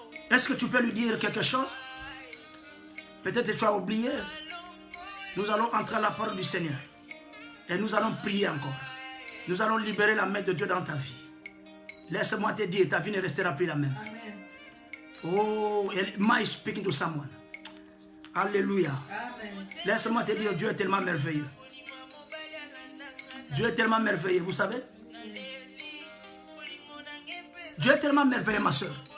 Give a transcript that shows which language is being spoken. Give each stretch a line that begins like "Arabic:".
French: Est-ce que tu peux lui dire quelque chose? Peut-être que tu as oublié. Nous allons entrer à la parole du Seigneur. Et nous allons prier encore. Nous allons libérer la main de Dieu dans ta vie. Laisse-moi te dire, ta vie ne restera plus la même. Amen.
English: Oh, am I speaking to someone?
French: Alléluia. Laisse-moi te dire, Dieu est tellement merveilleux. Dieu est tellement merveilleux, vous savez? Dieu est tellement merveilleux, ma soeur.